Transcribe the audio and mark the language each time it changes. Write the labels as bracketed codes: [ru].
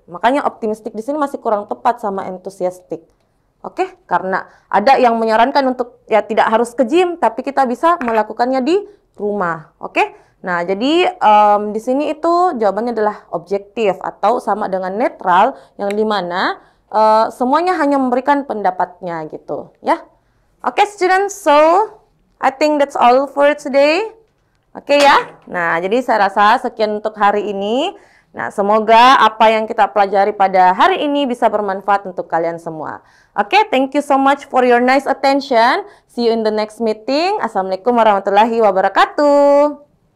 [id] Makanya optimistik di sini masih kurang tepat sama enthusiastic. Oke, karena ada yang menyarankan untuk ya tidak harus ke gym, tapi kita bisa melakukannya di rumah. Oke, nah jadi di sini itu jawabannya adalah objektif atau sama dengan netral, yang dimana semuanya hanya memberikan pendapatnya gitu, ya. [en] Oke, students, so I think that's all for today. [id] Oke ya, nah jadi saya rasa sekian untuk hari ini. Nah, semoga apa yang kita pelajari pada hari ini bisa bermanfaat untuk kalian semua. [en] Oke, thank you so much for your nice attention. See you in the next meeting. [ar] Assalamualaikum warahmatullahi wabarakatuh.